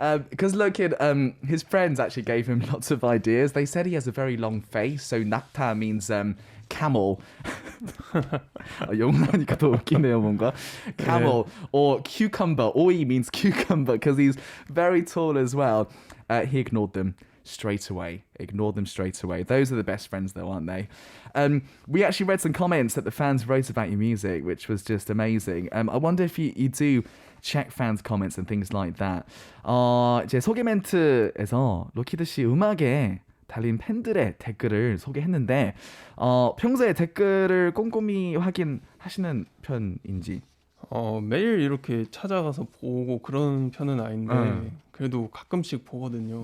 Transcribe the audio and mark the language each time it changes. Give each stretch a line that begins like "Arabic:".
English: Because Lokid, his friends actually gave him lots of ideas. They said he has a very long face, so nakta means camel.
Korean: 영어하니까 더 웃기네요, 뭔가.
English: Camel or cucumber. Oi means cucumber because he's very tall as well. He ignored them straight away. Those are the best friends though, aren't they? We actually read some comments that the fans wrote about your music, which was just amazing. I wonder if you do check fans' comments and things like that.
Korean: 제 소개 멘트에서 로키드 씨 음악에 달린 팬들의 댓글을 소개했는데 평소에 댓글을 꼼꼼히 확인하시는 편인지? 매일 이렇게 찾아가서 보고 그런 편은 아닌데 그래도 가끔씩 보거든요.